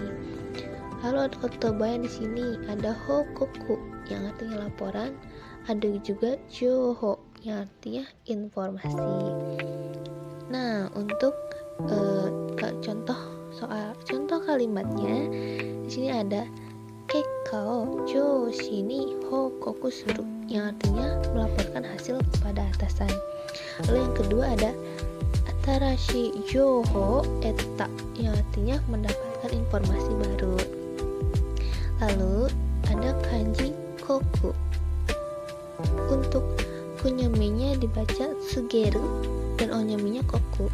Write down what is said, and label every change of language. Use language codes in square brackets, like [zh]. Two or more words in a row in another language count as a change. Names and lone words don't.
[id] Lalu ada kotobanya di sini ada hokoku yang artinya laporan, ada juga joho yang artinya informasi. Nah, untuk contoh kalimatnya di sini ada [ja] 結果を上司に報告する, [id] yang artinya melaporkan hasil kepada atasan. Lalu yang kedua ada [ja] 新しい情報得た, [id] yang artinya mendapatkan informasi baru. Lalu ada kanji koku. Untuk kunyominya dibaca sugeru dan onyominya koku.